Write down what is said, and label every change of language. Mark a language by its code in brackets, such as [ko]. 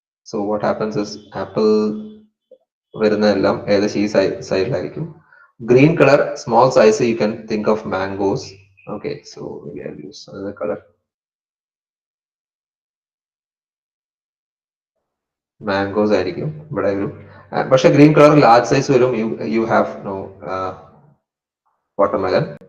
[en] so what happens is [ml] apple വരുന്നതെല്ലാം ഏകദേശം ഈ സൈഡിലായിരിക്കും. [en] Green color, small size, you can think of mangoes. Okay, so we have used another color. [ml] Mangoes ആയിരിക്കും ഇവിടെ വരും. പക്ഷെ green colour large size വരും. [en] You have no watermelon.